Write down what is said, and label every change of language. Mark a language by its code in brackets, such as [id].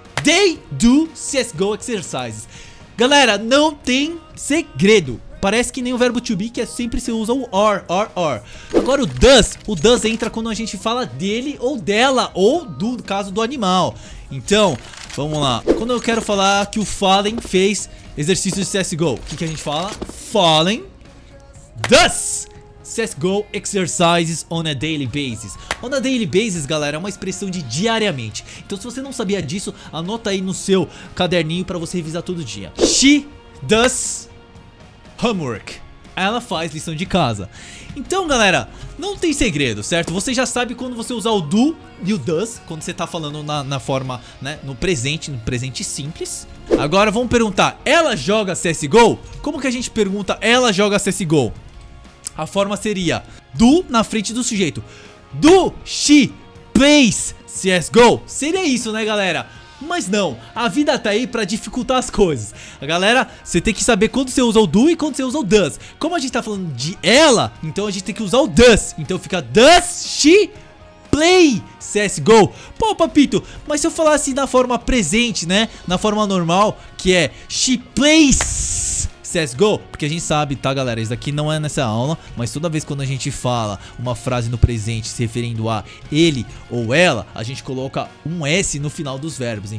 [en] They do CSGO exercises. [pt] Galera, não tem segredo. Parece que nem o verbo to be, que é sempre você usa o or. Agora o does entra quando a gente fala dele ou dela, ou do caso do animal. Então, vamos lá. Quando eu quero falar que o Fallen fez exercício de CSGO, o que a gente fala? [en] Fallen does CSGO exercises on a daily basis. On a daily basis, [pt] galera, é uma expressão de diariamente. Então se você não sabia disso, anota aí no seu caderninho pra você revisar todo dia. [en] She does homework. [pt] Ela faz lição de casa. Então, galera, não tem segredo, certo? Você já sabe quando você usar o do e o does, quando você tá falando na forma, né, no presente simples. Agora vamos perguntar, ela joga CSGO? Como que a gente pergunta ela joga CSGO? A forma seria do na frente do sujeito. [en] Do she plays CSGO? [pt] Seria isso, né, galera? Mas não, a vida tá aí pra dificultar as coisas. Galera, você tem que saber quando você usa o do e quando você usa o does. Como a gente tá falando de ela, então a gente tem que usar o does. Então fica [en] does she play CSGO? [pt] Pô, papito, mas se eu falar assim na forma presente, né, na forma normal, que é [en] she plays CSGO, [pt] porque a gente sabe, tá, galera, isso daqui não é nessa aula, mas toda vez quando a gente fala uma frase no presente se referindo a ele ou ela, a gente coloca um S no final dos verbos.